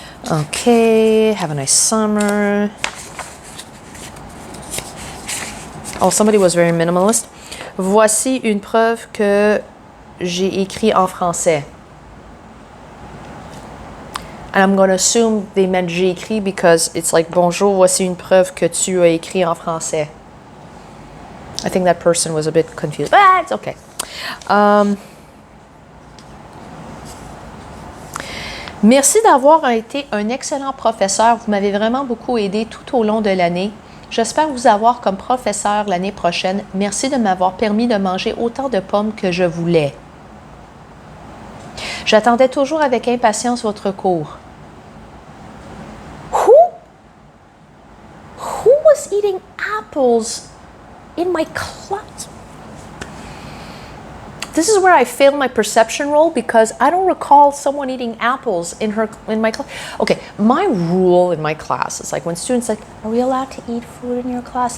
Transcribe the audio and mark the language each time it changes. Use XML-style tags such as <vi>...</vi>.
<en>Okay, have a nice summer. Oh, somebody was very minimalist.</en> <fr>Voici une preuve que j'ai écrit en français.</fr> <en>And I'm going to assume they meant</en> <fr>j'ai écrit</fr> <en>because it's like</en> <fr>bonjour, voici une preuve que tu as écrit en français.</fr> <en>I think that person was a bit confused, but it's okay.</en> <fr>Merci d'avoir été un excellent professeur. Vous m'avez vraiment beaucoup aidé tout au long de l'année. J'espère vous avoir comme professeur l'année prochaine. Merci de m'avoir permis de manger autant de pommes que je voulais. J'attendais toujours avec impatience votre cours.</fr> <en>Who was eating apples in my class? This is where I fail my perception role, because I don't recall someone eating apples in my class. Okay, my rule in my class is like when students like, are we allowed to eat food in your class?</en>